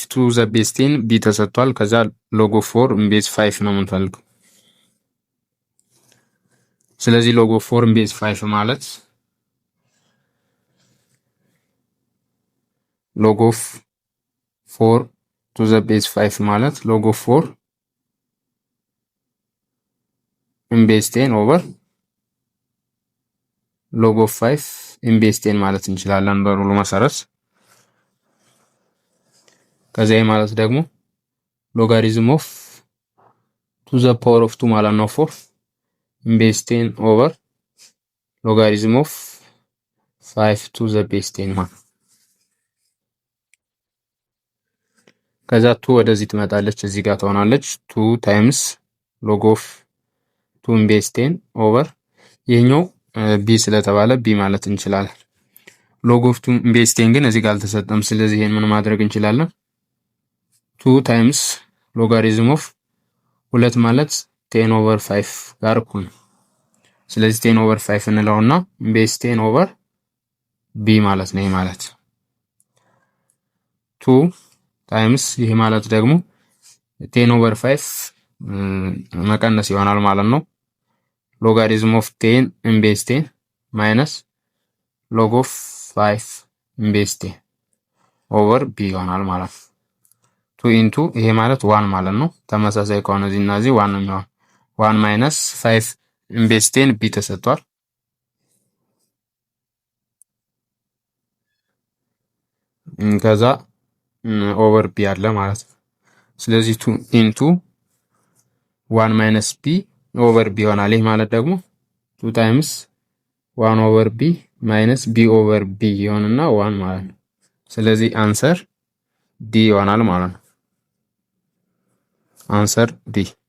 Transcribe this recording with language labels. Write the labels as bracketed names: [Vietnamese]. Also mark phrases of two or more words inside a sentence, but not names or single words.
[English] to the base 10 b [Amharic] ተሰጥቷል። ከዛ [English] log of 4 in base 5 [Amharic] ነው የምንፈልገው። [English] ስለዚህ log of 4 in base 5 ማለት log of 4 to the base 5 ማለት log of 4 in base 10 over log of 5 in base 10 [Amharic] ማለት እንችላለን በሩሉ መሰረት። ከዚያ ማለት ደግሞ [English] logarithm of to the power of 2 [Amharic] ማለት ነው [English] 4 in base 10 over logarithm of 5 to the base 10 ማለት [Amharic] ከዛ 2 ወደዚህ ትመጣለች እዚህ ጋር ትሆናለች [English] 2 times log of 2 in base 10 [Amharic] over ይሄኛው b ስለተባለ b ማለት እንችላለን። [English] log of 2 in base 10 [Amharic] ግን እዚህ ጋር አልተሰጠም። ስለዚህ ይሄን ምን ማድረግ እንችላለን [English] 2 times logarithm of 2 [Amharic] ማለት 10 over 5 ጋር እኩል ነው። ስለዚህ 10 over 5 እንለውና [English] base 10 over b [Amharic] ማለት ነው። ይሄ ማለት 2 times ይሄ ማለት ደግሞ 10 over 5 መቀነስ ይሆናል ማለት ነው። [English] logarithm of 10 in base 10 minus log of 5 in base 10 over b [Amharic] ይሆናል ማለት ነው። 2 into ይሄ ማለት 1 ማለት ነው። ተመሳሳይ ከሆነ እዚህና እዚህ 1 ነው የሚሆነው [English] 1 minus 5 in base 10 b [Amharic] ተሰጥቷል። ከዛ over b አለ ማለት ነው። ስለዚህ [English] 2 into 1 minus b over b [Amharic] ይሆናል። ይሄ ማለት ደግሞ [English] 2 times 1 over b minus b over b [Amharic] ይሆንና 1 ማለት ነው። ስለዚህ አንሰር d ይሆናል ማለት ነው። አንሰር d።